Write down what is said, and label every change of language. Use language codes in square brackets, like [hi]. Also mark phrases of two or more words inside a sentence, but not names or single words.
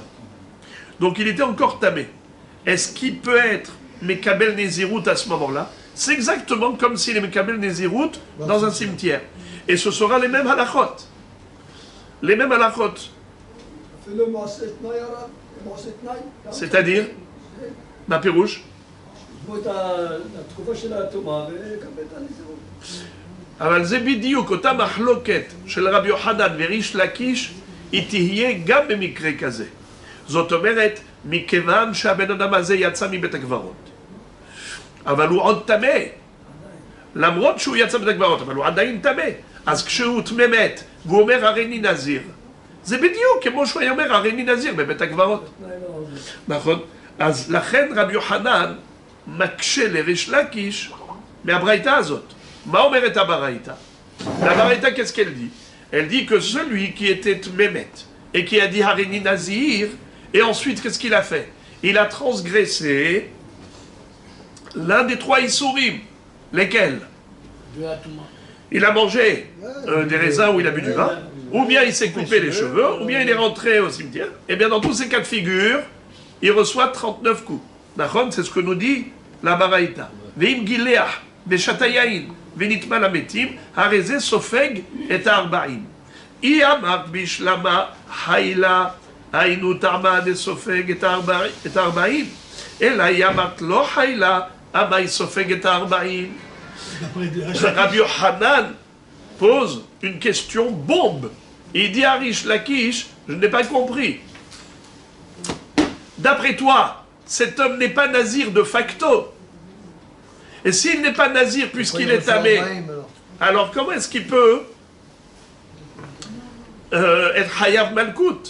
[fr] Donc il était encore tamé. Est-ce qu'il peut être [he] מקבל נזירות [fr] à ce moment-là? C'est exactement comme s'il est [he] מקבל נזירות [fr] dans un cimetière. Et ce sera les mêmes halachot. Les mêmes halachot. C'est-à-dire, [he] מה פירוש. אבל זה בדיוק אותה מחלוקת של רבי יוחנן וריש לקיש, היא תהיה גם במקרה כזה. זאת אומרת, מכיוון שהבן אדם הזה יצא מבית הקברות. אבל הוא עוד טמא. למרות שהוא יצא מבית הקברות, אבל הוא עדיין טמא. אז כשהוא טמא מת, והוא אומר הריני נזיר, זה בדיוק כמו שהוא היה אומר הריני נזיר בבית הקברות. נכון? אז לכן רבי יוחנן מקשה לריש לקיש מהברייתא הזאת. מה אומרת הברייתא? [fr] La qu'est-ce qu'elle dit? Elle dit que celui qui était Mémet et qui a dit [he] הריני נזיר, [fr] et ensuite qu'est-ce qu'il a fait? Il a transgressé l'un des 3 Issourim. Lesquels? Il a mangé des raisins ou il a bu du vin, ou bien il s'est coupé les cheveux, ou bien il est rentré au cimetière. Et bien dans tous ces cas de figure, il reçoit 39 coups. D'accord? C'est ce que nous dit la Baraïta. [he] ואם גילח בשתה יין ונטמא למתים, הרי זה סופג את 40. אי אמרת בשלמה חיילה, היינו טעמה דסופג את 40, אלא היא אמרת לא חיילה, אמה היא סופג את 40. [fr] Rabbi Yochanan pose une question bombe. Il dit à Rish Lakish, je n'ai pas compris. D'après toi, cet homme n'est pas nazir de facto. Et s'il n'est pas nazir puisqu'il est tamé, alors comment est-ce qu'il peut être [he] חייב מלקות?